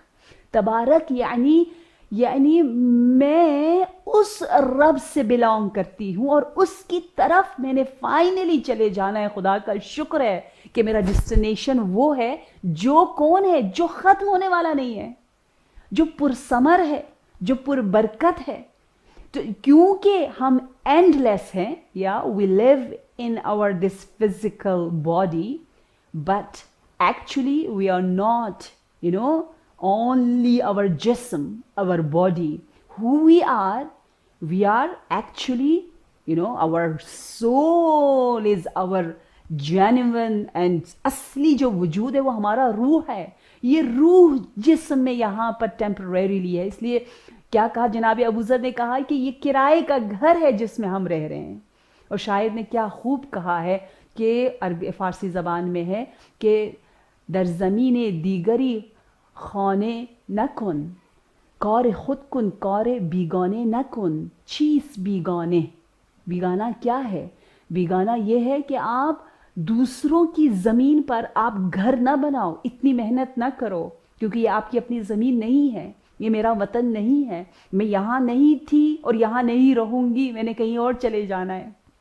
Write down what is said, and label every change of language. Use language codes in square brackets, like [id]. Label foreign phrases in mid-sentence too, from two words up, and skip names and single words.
[ur] تبارک یعنی میں اس رب سے بلانگ کرتی ہوں اور اس کی طرف میں نے فائنلی چلے جانا ہے. خدا کا شکر ہے کہ میرا ڈیسٹینیشن وہ ہے جو کون ہے، جو ختم ہونے والا نہیں ہے، جو پرثمر ہے، جو پر برکت ہے. تو کیونکہ ہم [en] end less [ur] ہیں، یا [en] we live in our this physical body, but actually we are not only our jism, our body. Who we are actually, our soul is our genuine and [ur] اصلی جو وجود ہے وہ ہمارا روح ہے. یہ روح جسم میں یہاں پر ٹیمپریریلی ہے. اس لیے کیا کہا جناب ابو ذر نے کہا کہ یہ کرائے کا گھر ہے جس میں ہم رہ رہے ہیں. اور شاعر نے کیا خوب کہا ہے کہ عربی فارسی زبان میں ہے کہ [fa] در زمین دیگری خانے نکن، کار خود کن کار بیگانے نکن. [ur] چیز بیگانہ کیا ہے؟ بیگانہ یہ ہے کہ آپ دوسروں کی زمین پر آپ گھر نہ بناؤ، اتنی محنت نہ کرو، کیونکہ یہ آپ کی اپنی زمین نہیں ہے، یہ میرا وطن نہیں ہے، میں یہاں نہیں تھی اور یہاں نہیں رہوں گی، میں نے کہیں اور چلے جانا ہے.